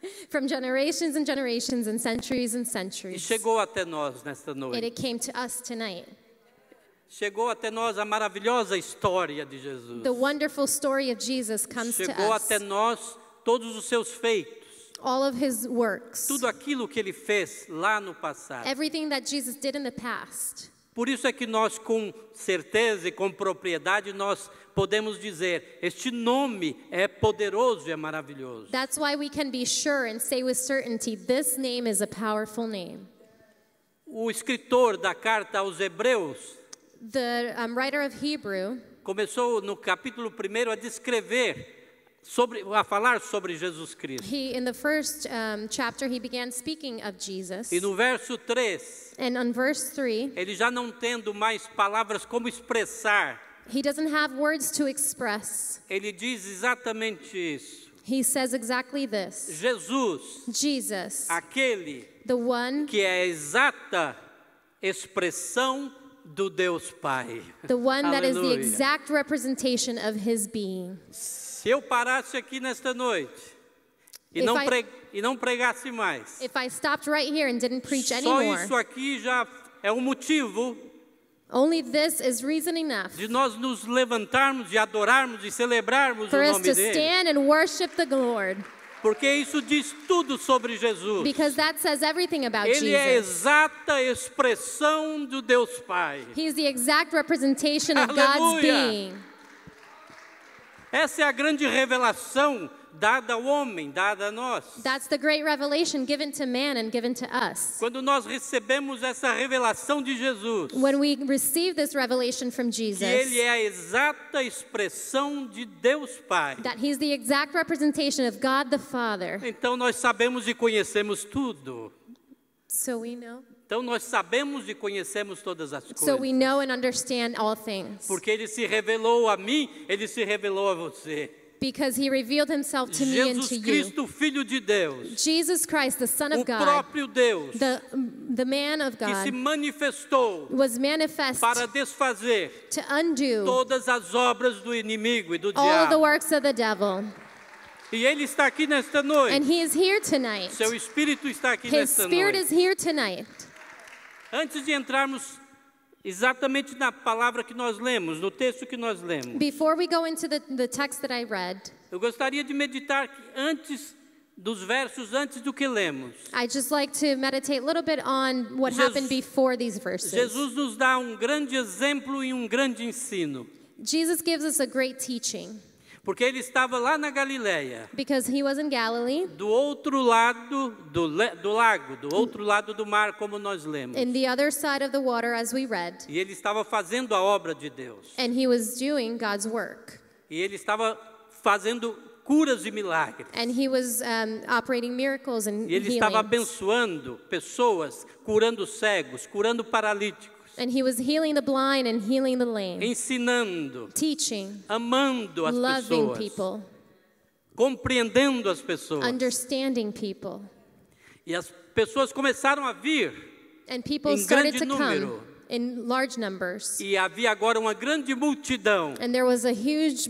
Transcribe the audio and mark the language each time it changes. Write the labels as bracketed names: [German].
[English] From generations and generations and centuries and [Portuguese] e [English] centuries. [Portuguese] chegou até nós nesta [English] And [Portuguese] noite. [English] it came to us tonight. [Portuguese] Chegou até nós a maravilhosa história de Jesus. [English] The wonderful story of Jesus comes to [Portuguese] Chegou [English] us. [Portuguese] até nós todos os seus feitos, [English] All of his works. [Portuguese] tudo aquilo que ele fez lá no passado. [English] Everything that Jesus did in the past. [Portuguese] Por isso é que nós, com certeza e com propriedade, nós podemos dizer, este nome é poderoso e é maravilhoso. [English] That's why we can be sure and say with certainty, this name is a powerful name. [Portuguese] O escritor da carta aos Hebreus [English] The writer of Hebrew [Portuguese] começou no capítulo 1 a descrever, a falar sobre Jesus Cristo. [English] in the first chapter, he began speaking of Jesus. [Portuguese] E no verso 3, [English] And on verse 3, [Portuguese] ele já não tendo mais palavras como expressar, [English] he doesn't have words to express. [Portuguese] ele diz exatamente isso. [English] He says exactly this. [Portuguese] Jesus, [English] Jesus, [Portuguese] aquele [English] the one, [Portuguese] que é a exata expressão do Deus Pai. [English] the one that is the [Portuguese] Aleluia. [English] exact representation of his being. [Portuguese] Se eu parasse aqui nesta noite e não pregasse mais, [English] If I stopped right here and didn't preach [Portuguese] só [English] anymore, [Portuguese] isso aqui já é um motivo [English] only this is reason enough [Portuguese] de nós nos levantarmos e adorarmos e celebrarmos [English] for [Portuguese] o [English] us [Portuguese] nome [English] to [Portuguese] dele. [English] stand and worship the Lord, [Portuguese] Porque isso diz tudo sobre Jesus. [English] because that says everything about [Portuguese] Ele é a [English] Jesus. [Portuguese] exata expressão do Deus Pai. [English] He's the exact representation of God's [Portuguese] Aleluia. [English] being. [Portuguese] Essa é a grande revelação dada ao homem, dada a nós. [English] That's the great revelation given to man and given to us. [Portuguese] Quando nós recebemos essa revelação de Jesus, [English] When we receive this revelation from [Portuguese] que [English] Jesus, [Portuguese] Ele é a exata expressão de Deus Pai, [English] that he's the exact representation of God the Father, [Portuguese] então nós sabemos e conhecemos tudo. [English] so we know. [Portuguese] Então nós sabemos e conhecemos todas as [English] So we [Portuguese] coisas. [English] know and understand all things. [Portuguese] Porque Ele se revelou a mim, Ele se revelou a você. [English] Because he revealed himself to me and to [Portuguese] Jesus [English] you. [Portuguese] Cristo, Filho de Deus, [English] Jesus Christ, the Son [Portuguese] o [English] of God, [Portuguese] próprio Deus, [English] the man of [Portuguese] que se [English] God, [Portuguese] manifestou [English] was manifest [Portuguese] para desfazer [English] to undo [Portuguese] todas as obras do inimigo e do [English] all the [Portuguese] diabo. [English] works of the devil. [Portuguese] E Ele está aqui nesta [English] And [Portuguese] noite. [English] he is here tonight. [Portuguese] Seu Espírito está aqui [English] His [Portuguese] nesta [English] spirit [Portuguese] noite. [English] is here tonight. [Portuguese] Antes de entrarmos exatamente na palavra que nós lemos, no texto que nós lemos, [English] Before we go into the text that I read, [Portuguese] eu gostaria de meditar que antes dos versos, antes do que lemos. [English] I just like to meditate a little bit on what happened before these verses. [Portuguese] Jesus nos dá um grande exemplo e um grande ensino. [English] Jesus gives us a great teaching [Portuguese] Porque ele estava lá na Galileia, [English] because he was in Galilee, [Portuguese] do outro lado do lago, do outro lado do mar, como nós lemos. [English] in the other side of the water as we read, [Portuguese] E ele estava fazendo a obra de Deus. [English] and he was doing God's work. [Portuguese] E ele estava fazendo curas e milagres. [English] And he was operating miracles and [Portuguese] E ele estava [English] healings. [Portuguese] abençoando pessoas, curando cegos, curando paralíticos, [English] And he was healing the blind and healing the lame, [Portuguese] ensinando, [English] teaching, [Portuguese] amando as [English] loving [Portuguese] pessoas, [English] people, [Portuguese] compreendendo as pessoas. [English] understanding people. [Portuguese] E as pessoas começaram a vir [English] And people [Portuguese] em [English] started [Portuguese] grande [English] to come [Portuguese] número. [English] in large numbers. [Portuguese] E havia agora uma grande multidão [English] And there was a huge [Portuguese] que